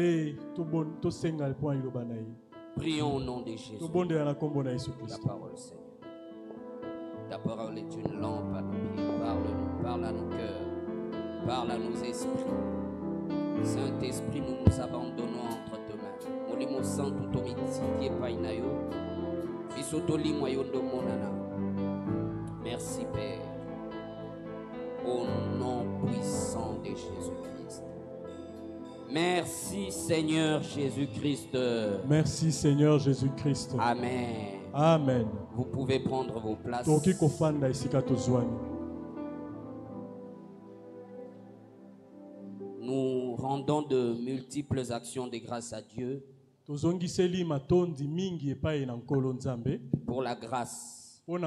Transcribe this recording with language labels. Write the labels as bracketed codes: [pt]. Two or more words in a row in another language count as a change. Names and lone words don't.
[fr] Prions au nom de Jésus. Ta parole, Seigneur. Ta parole est une lampe à nos pieds. Parle-nous, parle à nos cœurs. Parle à nos esprits. Saint-Esprit, nous nous abandonnons entre tes mains. [ln] Molimo santo tomitiki epainayo. Bisotoli moyondo monana. [fr] Merci Père. Au nom puissant de Jésus-Christ. Merci Seigneur Jésus-Christ. Merci Seigneur Jésus-Christ. Amen. Amen. Vous pouvez prendre vos places. Nous rendons de multiples actions de grâce à Dieu pour la grâce.